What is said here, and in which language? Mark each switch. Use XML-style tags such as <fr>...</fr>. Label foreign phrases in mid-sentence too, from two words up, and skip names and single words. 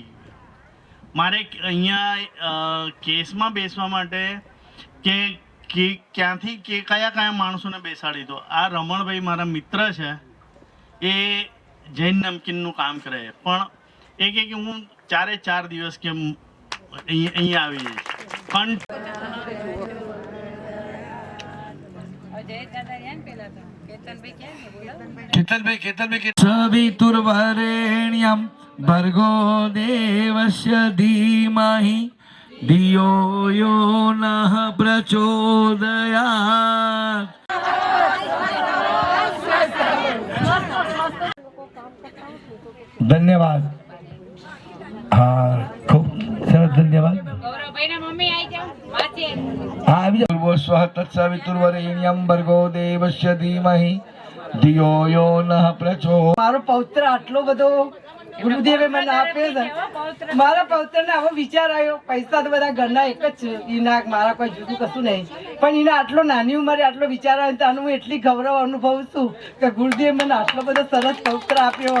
<gu>મારે અહીંયા કેસમાં બેસવા માટે કે ક્યાંથી કે કયા માણસોને બેસાડી દો. આ રમણભાઈ મારા મિત્ર છે, એ જૈન નમકીનનું કામ કરે, પણ એ કહે કે હું 4 દિવસ કે અહીંયા આવી જઈશ. પણ</gu> <sa>केतनभाई सवितुर्वरेण्यं भर्गो देवस्य धीमहि धियो यो नः प्रचोदयात्.</sa> <gu>धन्यवाद. હા ખૂબ સરસ ધન્યવાદ.</gu> <sa>स्व तत्सवितुर्वरेण्यं भर्गो देवस्य धीमहि धियो यो नः प्रचोदयात्.</sa> <gu>મારો પૌત્ર આટલો બધો ગુરુદેવે મને આપ્યો છે, મારા પૌત્રને આવો વિચાર આવ્યો. પૈસા તો બધા ઘરના એક જ છે, એના મારા કોઈ જુદું કશું નહીં, પણ એને આટલો નાની ઉંમરે આટલો વિચાર આવ્યો, ત્યાંનું હું એટલી ગૌરવ અનુભવું છું કે ગુરુદેવ મને આટલો બધો સરસ પૌત્ર આપ્યો.</gu>